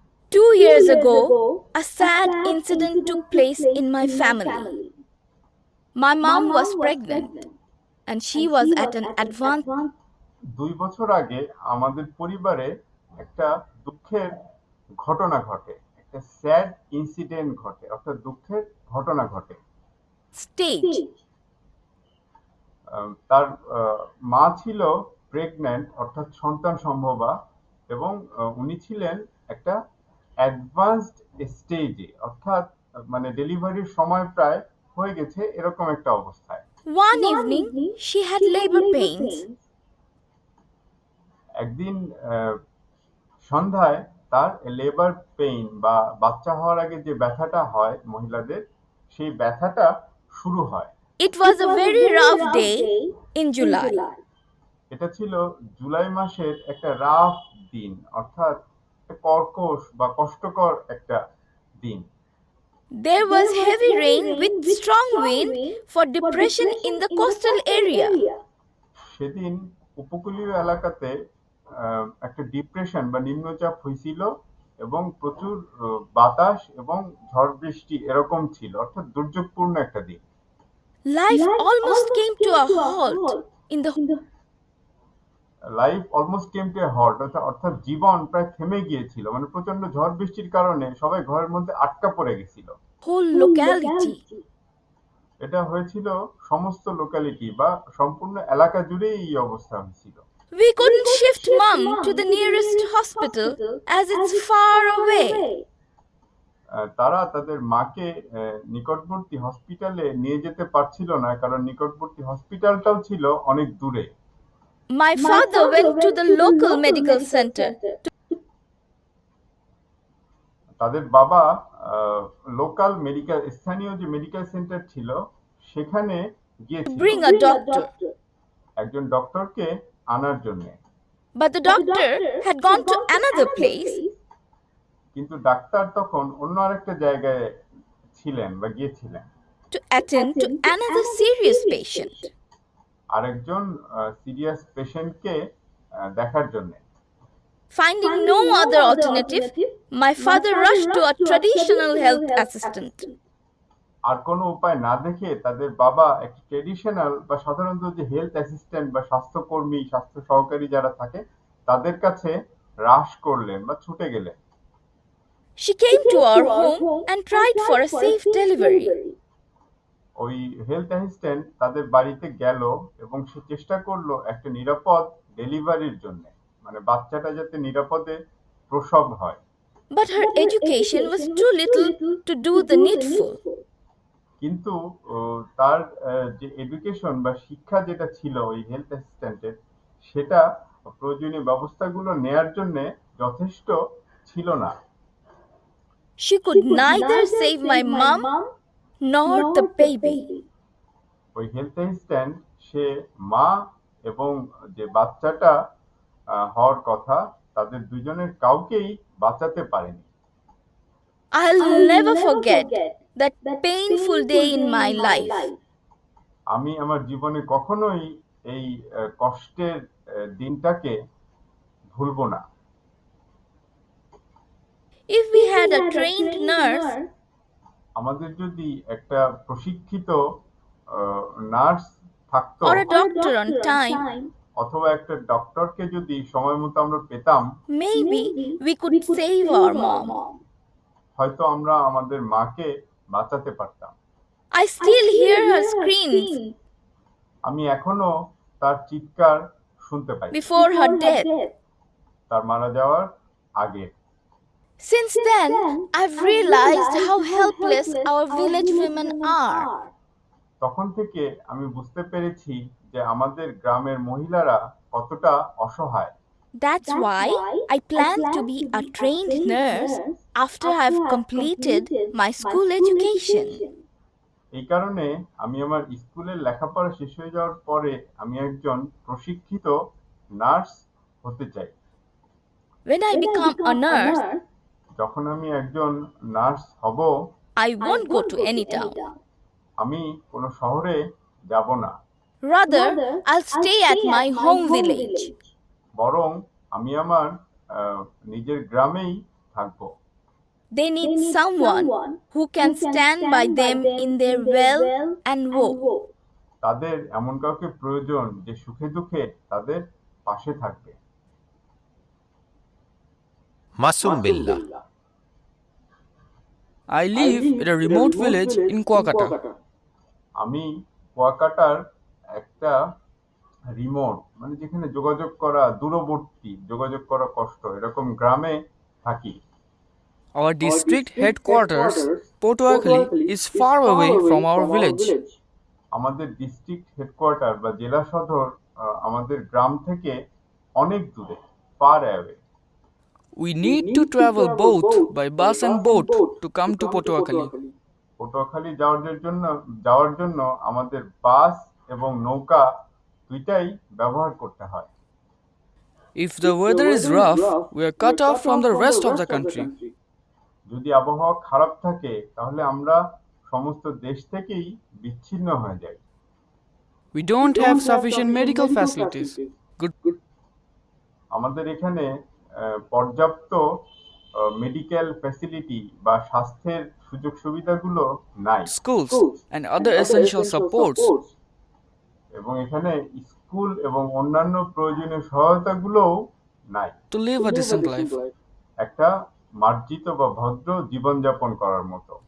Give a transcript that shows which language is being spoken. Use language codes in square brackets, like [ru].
[en] 2 years ago, a sad incident took place in my family. My mom was pregnant and she was at an advanced [bn] 2 বছর আগে আমাদের পরিবারে একটা দুঃখের ঘটনা ঘটে, একটা [en] sad incident [bn] ঘটে, অর্থাৎ দুঃখের ঘটনা ঘটে। [en] stage. [bn] তার মা ছিল প্রেগন্যান্ট, অর্থাৎ সন্তান সম্ভবা, এবং উনি ছিলেন একটা অ্যাডভান্সড স্টেজে, অর্থাৎ মানে ডেলিভারির সময় প্রায় হয়ে গেছে, এরকম একটা অবস্থায়। [en] One evening, she had labor pains. [bn] একদিন সন্ধ্যায় তার লেবার পেইন বা বাচ্চা হওয়ার আগে যে ব্যথাটা হয় মহিলাদের, সেই ব্যথাটা শুরু হয়। [en] It was a very rough day in July. [bn] এটা ছিল জুলাই মাসের একটা রাফ দিন, অর্থাৎ কর্কশ বা কষ্টকর একটা দিন। [en] There was heavy rain with strong wind for depression in the coastal area. [bn] সেদিন উপকূলীয় এলাকাতে একটা ডিপ্রেশন বা নিম্নচাপ হয়েছিল এবং প্রচুর বাতাস এবং ঝড় বৃষ্টি এরকম ছিল, অর্থাৎ দুর্যোগপূর্ণ একটা দিন। [en] Life almost came to a halt in the life almost came to a halt, [bn] অর্থাৎ জীবন প্রায় থেমে গিয়েছিল, মানে প্রচন্ড ঝড় বৃষ্টির কারণে সবাই ঘরের মধ্যে আটকা পড়ে গেছিল। [en] whole locality. [bn] এটা হয়েছিল সমস্ত লোকালিটি বা সম্পূর্ণ এলাকা জুড়েই এই অবস্থা হয়েছিল। [en] We couldn't shift mom to the nearest hospital as it's far away. [bn] তারা তাদের মাকে নিকটবর্তী হসপিটালে নিয়ে যেতে পারছিল না, কারণ নিকটবর্তী হসপিটালটাও ছিল অনেক দূরে। [en] My father went to the local medical center [bn] তাদের বাবা লোকাল মেডিকেল, স্থানীয় যে মেডিকেল সেন্টার ছিল সেখানে [en] to [bn] গিয়েছিল [en] bring a doctor, [bn] একজন ডক্টরকে আনার জন্য। [en] but the doctor had gone to another place. [bn] কিন্তু ডাক্তার তখন অন্য আরেকটা জায়গায় ছিলেন বা গিয়েছিলেন [en] to attend to another serious patient. [bn] আরেকজন সিরিয়াস পেশেন্টকে দেখার জন্য। [en] Finding no other alternative, my father rushed to a traditional health assistant. [bn] আর কোনো উপায় না দেখে তাদের বাবা একটা ট্রেডিশনাল বা সাধারণত যে হেলথ অ্যাসিস্ট্যান্ট বা স্বাস্থ্যকর্মী স্বাস্থ্য সহকারী যারা থাকে তাদের কাছে রাশ করলেন বা ছুটে গেলেন। [en] She came to our home and tried for a safe delivery. [bn] ওই হেলথ অ্যাসিস্ট্যান্ট তাদের বাড়িতে গেল এবং সে চেষ্টা করলো একটা নিরাপদ ডেলিভারির জন্য, মানে বাচ্চাটা যাতে নিরাপদে প্রসব হয়। [en] But her education was too little to do the needful. [bn] কিন্তু তার যে এডুকেশন বা শিক্ষা যেটা ছিল ওই হেলথ অ্যাসিস্ট্যান্টের, সেটা প্রয়োজনীয় ব্যবস্থাগুলো নেয়ার জন্য যথেষ্ট ছিল না। [en] She could neither save my mom nor the baby. [bn] ওই হেলথ অ্যাসিস্ট্যান্ট সে মা এবং যে বাচ্চাটা হওয়ার কথা তাদের দুজনের কাউকেই বাঁচাতে পারেনি। [en] I'll never forget that painful day in my life. [bn] আমি আমার জীবনে কখনোই এই কষ্টের দিনটাকে ভুলবো না। [en] If we had a trained nurse, [bn] আমাদের যদি একটা প্রশিক্ষিত নার্স থাকতো [en] or a doctor on time, [bn] অথবা একটা ডক্টরকে যদি সময় মতো আমরা পেতাম, [en] maybe we could save our mom. [bn] হয়তো আমরা আমাদের মাকে বাঁচাতে পারতাম। [en] I still hear her screams [bn] আমি এখনো তার চিৎকার শুনতে পাই [en] before her death. [bn] তার মারা যাওয়ার আগে। [en] Since then, I've realized how helpless our village women are. [bn] তখন থেকে আমি বুঝতে পেরেছি যে আমাদের গ্রামের মহিলারা কতটা অসহায়। [en] That's why I plan to be a trained nurse after I've completed my school education. [bn] এই কারণে আমি আমার স্কুলের লেখাপড়া শেষ হয়ে যাওয়ার পরে আমি একজন প্রশিক্ষিত নার্স হতে চাই। [en] When I become a nurse, [bn] যখন আমি একজন নার্স হব, [en] I won't go to any town. [bn] আমি কোনো শহরে যাব না, [en] Rather, I'll stay at my home village. [bn] বরং আমি আমার নিজের গ্রামেই থাকব। [en] They need someone who can stand by them in their well and woe. [bn] তাদের এমন কাউকে প্রয়োজন যে সুখে দুঃখে তাদের পাশে থাকবে। [en] Masum Billah. I live in a remote village in Kuakata. [bn] আমি কুয়াকাটার একটা রিমোট, মানে যেখানে যোগাযোগ করা দূরবর্তী, যোগাযোগ করা কষ্ট, এরকম গ্রামে থাকি। [en] Our district headquarters, Potuakhali, is far away from our village. [bn] আমাদের ডিস্ট্রিক্ট হেডকোয়ার্টার বা জেলা সদর আমাদের গ্রাম থেকে অনেক দূরে, [en] Far away. We need to travel both by bus and boat to come to Potuakhali. [bn] Patuakhali যাওয়ার জন্য আমাদের বাস এবং নৌকা দুইটাই ব্যবহার করতে হয়। [en] If the weather is rough, we are cut off from the rest of the country. [bn] যদি আবহাওয়া খারাপ থাকে তাহলে আমরা সমস্ত দেশ থেকেই বিচ্ছিন্ন হয়ে যাই। [en] We don't have sufficient medical facilities. Good. [bn] আমাদের এখানে পর্যাপ্ত মেডিকেল ফ্যাসিলিটি বা স্বাস্থ্যের সুযোগ সুবিধাগুলো নাই, [en] Schools and other essential supports. [bn] এবং এখানে স্কুল এবং অন্যান্য প্রয়োজনীয় সহায়তাগুলোও নাই [en] To live a decent life. [bn] একটা মার্জিত বা ভদ্র জীবনযাপন করার মতো।